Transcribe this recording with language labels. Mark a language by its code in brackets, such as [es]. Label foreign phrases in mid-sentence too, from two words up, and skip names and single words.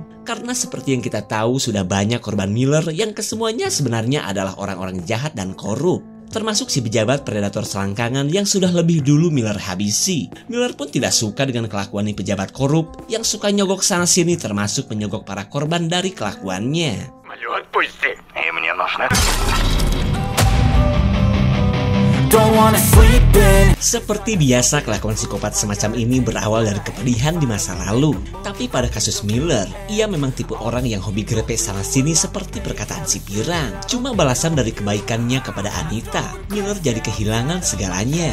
[id] Karena seperti yang kita tahu sudah banyak korban Miller yang kesemuanya sebenarnya adalah orang-orang jahat dan korup. termasuk si pejabat predator selangkangan yang sudah lebih dulu Miller habisi. Miller pun tidak suka dengan kelakuan nih pejabat korup yang suka nyogok sana-sini, termasuk menyogok para korban dari kelakuannya. [ru] И мне нужно... [id] Seperti biasa, kelakuan psikopat semacam ini berawal dari kepedihan di masa lalu. Tapi pada kasus Miller, ia memang tipe orang yang hobi grepe sana-sini seperti perkataan si Pirang. Cuma balasan dari kebaikannya kepada Anita, Miller jadi kehilangan segalanya.